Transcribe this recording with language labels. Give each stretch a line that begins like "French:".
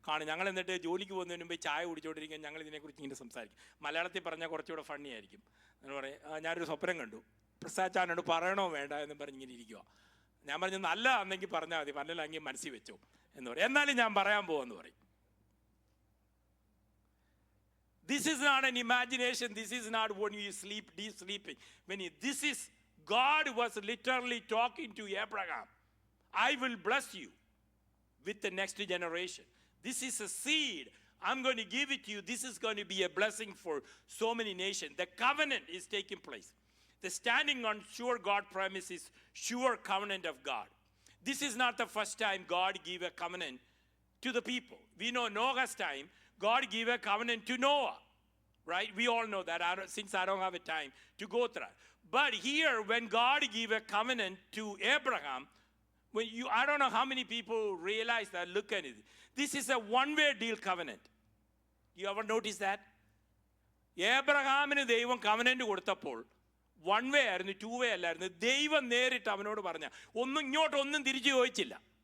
Malayalam: ഞങ്ങൾ എന്നിട്ട് ജോലിക്ക് പോകുന്നതിന് മുമ്പ് ചായ കുടിച്ചുകൊണ്ടിരിക്കാൻ ഞങ്ങൾ ഇതിനെക്കുറിച്ച് ഇങ്ങനെ സംസാരിക്കും. മലയാളത്തിൽ പറഞ്ഞാൽ കുറച്ചുകൂടെ ഫണ്ണി ആയിരിക്കും. എന്ന് പറയും, ഞാനൊരു സ്വപ്നം കണ്ടു, പ്രസാദാനോട് പറയണോ വേണ്ട എന്ന് പറഞ്ഞിങ്ങനെ ഇരിക്കുക. ഞാൻ പറഞ്ഞു, നല്ല അന്നെങ്കിൽ പറഞ്ഞാൽ മതി, പല്ലല്ലെങ്കിൽ മനസ്സിൽ വെച്ചോ എന്ന് പറയും. എന്നാലും ഞാൻ പറയാൻ പോവെന്ന് പറയും.
English: This is not an imagination. This is not when you sleep, deep sleeping. This is, God was literally talking to Abraham. I will bless you with the next generation. This is a seed. I'm going to give it to you. This is going to be a blessing for so many nations. The covenant is taking place. The standing on sure God promise is sure covenant of God. This is not the first time God gave a covenant to the people. We know Noah's time, God gave a covenant to Noah, right? We all know that, since I don't have a time to go through it. But here, when God gave a covenant to Abraham, I don't know how many people realize that, look at it. This is a one-way deal covenant. You ever notice that?
Malayalam: Abrahamന് ദൈവം covenant കൊടുത്തപ്പോൾ one way ആയിരുന്നു, to വേ അല്ലായിരുന്നു. ദൈവം നേരിട്ട് അവനോട് പറഞ്ഞ ഒന്നും ഇങ്ങോട്ടൊന്നും തിരിച്ചു ചോദിച്ചില്ല.